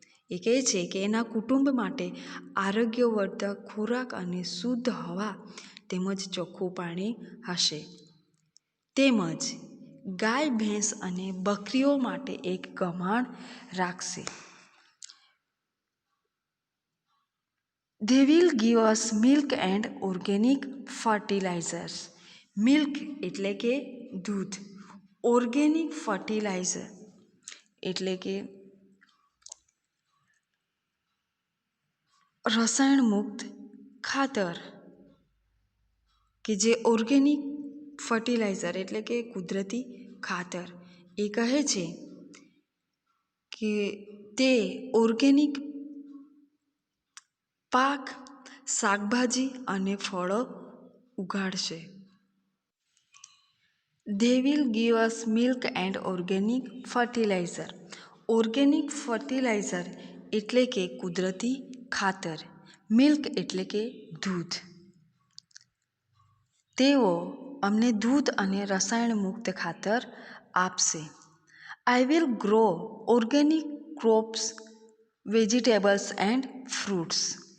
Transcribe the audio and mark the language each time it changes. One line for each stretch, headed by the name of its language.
Gujarati: એ કહે છે કે એના કુટુંબ માટે આરોગ્યવર્ધક ખોરાક અને શુદ્ધ હવા તેમજ ચોખ્ખું પાણી હશે, તેમજ ગાય, ભેંસ અને બકરીઓ માટે એક ગમાણ રાખશે.
English: They will give us milk and organic fertilizers.
Gujarati: Milk એટલે કે દૂધ, ઓર્ગેનિક ફર્ટિલાઇઝર એટલે કે રસાયણ મુક્ત ખાતર, કે જે ઓર્ગેનિક ફર્ટિલાઇઝર એટલે કે કુદરતી ખાતર. એ કહે છે કે તે ઓર્ગેનિક પાક, શાકભાજી અને ફળો ઉગાડશે.
English: They will give us milk and organic fertilizer.
Gujarati: Organic fertiliser એટલે કે કુદરતી ખાતર, મિલ્ક એટલે કે દૂધ. તેઓ અમને દૂધ અને રસાયણ મુક્ત ખાતર આપશે.
English: I will grow organic crops, vegetables and fruits.